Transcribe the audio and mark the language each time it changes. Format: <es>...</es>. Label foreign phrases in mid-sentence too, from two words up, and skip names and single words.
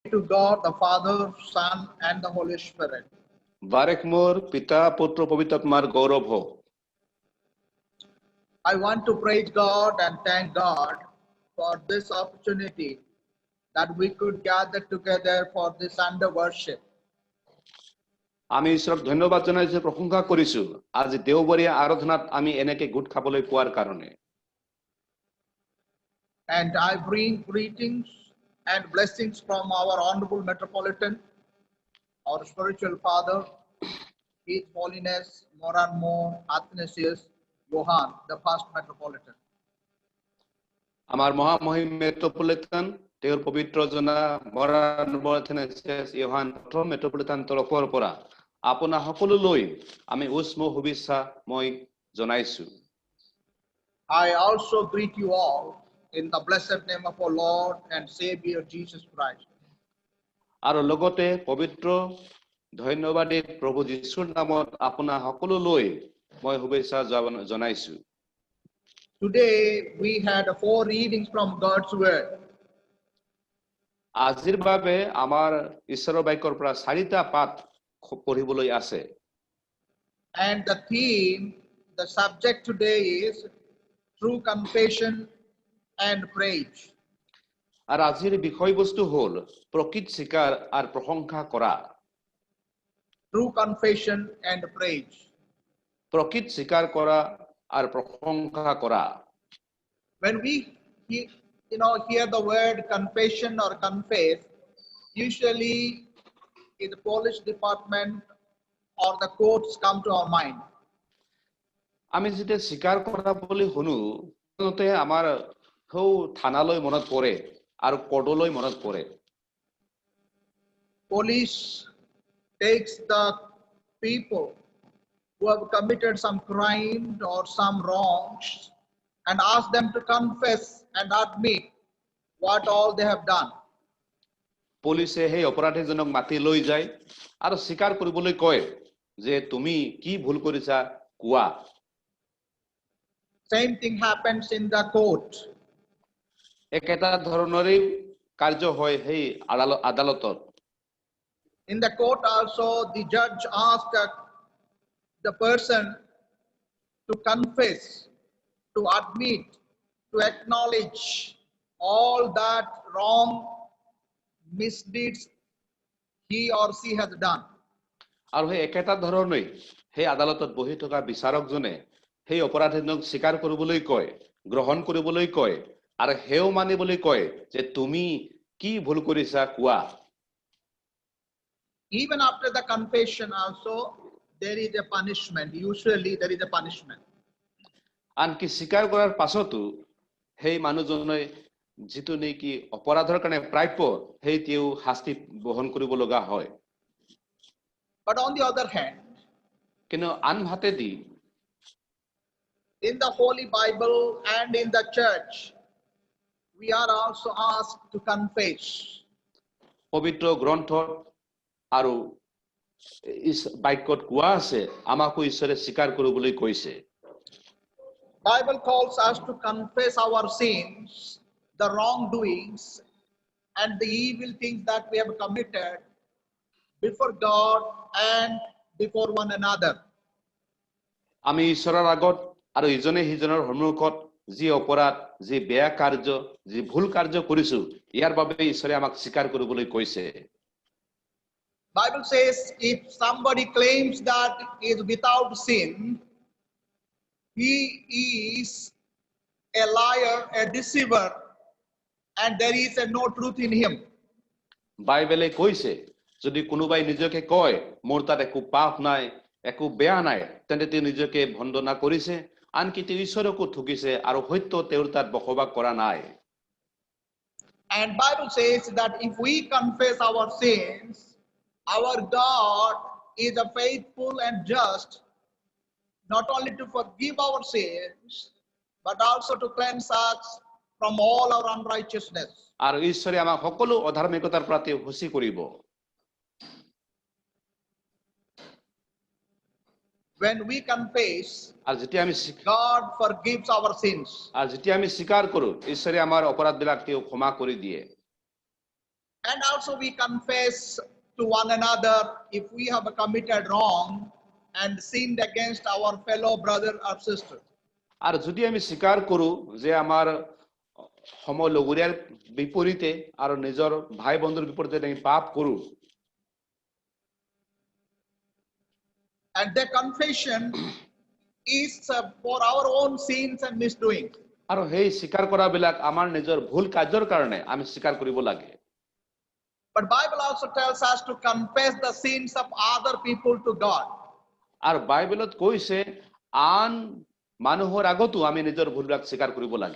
<en>to God the Father, Son, and the Holy Spirit.</en> <as>বাৰেক মোৰ পিতা পুত্ৰ পবিত্ৰ আত্মাৰ গৌৰৱ হওক।</as> <en>I want to praise God and thank God for this opportunity that we could gather together for this Sunday worship.</en> <as>আমি ঈশ্বৰক ধন্যবাদ জনাইছো, প্ৰশংসা কৰিছো আজি দেওবৰীয়া আৰাধনাত আমি এনেকে গোট খাবলৈ পোৱাৰ কাৰণে।</as> <en>And I bring greetings and blessings from our Honorable Metropolitan, our spiritual father, His Holiness Moranmo Athanasius Johann, the first Metropolitan.</en> <as>আমাৰ মহামহিম মেট্ৰপলিটান তেওঁৰ পবিত্ৰ জনা মৰাণমো আথানাছিয়াছ ইয়োহান প্ৰথম মেট্ৰপলিটান তৰফৰ পৰা আপোনা সকলোলৈ আমি উষ্ম শুভেচ্ছা মই জনাইছো।</as> <en>I also greet you all in the blessed name of our Lord and Savior Jesus Christ.</en> <as>আৰু লগতে পবিত্ৰ ধন্যবাদী প্ৰভু যীশুৰ নামত আপোনা সকলোলৈ মই শুভেচ্ছা জনাইছো।</as> <en>Today we had 4 readings from God's word.</en> <as>আজিৰ বাবে আমাৰ ঈশ্বৰৰ বাক্যৰ পৰা 4টা পাঠ পঢ়িবলৈ আছে।</as> <en>And the theme, the subject today is true confession and praise.</en> <as>আৰু আজিৰ বিষয়বস্তু হ'ল প্ৰকৃত স্বীকাৰ আৰু প্ৰশংসা কৰা।</as> <en>True confession and praise.</en> <as>প্ৰকৃত স্বীকাৰ কৰা আৰু প্ৰশংসা কৰা।</as> <en>When we hear the word confession or confess, usually in the police department or the courts come to our mind.</en> <as>আমি যেতিয়া স্বীকাৰ কৰা বুলি শুনো তেন্তে আমাৰ হৌ থানালৈ মনত পৰে আৰু কোৰ্টলৈ মনত পৰে।</as> <en>Police takes the people who have committed some crime or some wrongs and ask them to confess and admit what all they have done.</en> <as>পুলিচে সেই অপৰাধীজনক মাতি লৈ যায় আৰু স্বীকাৰ কৰিবলৈ কয় যে তুমি কি ভুল কৰিছা কোৱা।</as> <en>Same thing happens in the court.</en> <as>একেটা ধৰণৰেই কাৰ্য হয় সেই আদালতত।</as> <en>In the court also the judge asks the person to confess, to admit, to acknowledge all that wrong misdeeds he or she has done.</en> <as>আৰু সেই একেটা ধৰণেই সেই আদালতত বহি থকা বিচাৰকজনে সেই অপৰাধীজনক স্বীকাৰ কৰিবলৈ কয়, গ্ৰহণ কৰিবলৈ কয় আৰু হেও মানিবলৈ কয় যে তুমি কি ভুল কৰিছা কোৱা।</as> <en>Even after the confession also there is a punishment. Usually there is a punishment.</en> <as>আনকি স্বীকাৰ কৰাৰ পাছতো সেই মানুহজনে যিটো নেকি অপৰাধৰ কাৰণে প্ৰাপ্য সেই তেওঁ শাস্তি বহন কৰিব লগা হয়।</as> <en>But on the other hand,</en> <as>কিন্তু আনহাতেদি</as> <en>in the Holy Bible and in the church, we are also asked to confess.</en> <as>পবিত্ৰ গ্ৰন্থত আৰু বাক্যত কোৱা আছে আমাকো ঈশ্বৰে স্বীকাৰ কৰিবলৈ কৈছে।</as> <en>Bible calls us to confess our sins, the wrongdoings, and the evil things that we have committed before God and before one another.</en> <as>আমি ঈশ্বৰৰ আগত আৰু ইজনে সিজনৰ সন্মুখত যি অপৰাধ, যি বেয়া কাৰ্য, যি ভুল কাৰ্য কৰিছো ইয়াৰ বাবে ঈশ্বৰে আমাক স্বীকাৰ কৰিবলৈ কৈছে।</as> <en>Bible says if somebody claims that he is without sin, he is a liar, a deceiver, and there is no truth in him.</en> <as>বাইবেলে কৈছে যদি কোনোবাই নিজকে কয় মোৰ তাত একো পাপ নাই, একো বেয়া নাই, তেন্তে তেওঁ নিজকে ভণ্ডনা কৰিছে, আনকি তেওঁ ঈশ্বৰকো ঠকিছে আৰু সত্য তেওঁৰ তাত বসবাস কৰা নাই।</as> <en>And Bible says that if we confess our sins, our God is a faithful and just, not only to forgive our sins, but also to cleanse us from all our unrighteousness.</en> <as>আৰু ঈশ্বৰে আমাক সকলো অধাৰ্মিকতাৰ পৰা তেওঁ শুচি কৰিব।</as> <en>When we confess,</en> <as>আৰু যেতিয়া আমি</as> <en>God forgives our sins.</en> <as>আৰু যেতিয়া আমি স্বীকাৰ কৰো ঈশ্বৰে আমাৰ অপৰাধবিলাক তেওঁ ক্ষমা কৰি দিয়ে।</as> <en>And also we confess to one another if we have committed wrong and sinned against our fellow brother or sister.</en> <as>আর যদি আমি স্বীকাৰ কৰো যে আমাৰ সমলগৰীয়াৰ বিপৰীতে আৰু নিজৰ ভাই বন্ধুৰ বিপৰীতে আমি পাপ কৰো,</as> <en>And the confession is for our own sins and misdoings.</en> <as>আৰু সেই স্বীকাৰ কৰাবিলাক আমাৰ নিজৰ ভুল কাৰ্যৰ কাৰণে আমি স্বীকাৰ কৰিব লাগে।</as> <en>But Bible also tells us to confess the sins of other people to God.</en> <as>আৰু বাইবেলত কৈছে আন মানুহৰ আগতো আমি নিজৰ ভুলবিলাক স্বীকাৰ কৰিব লাগে।</as>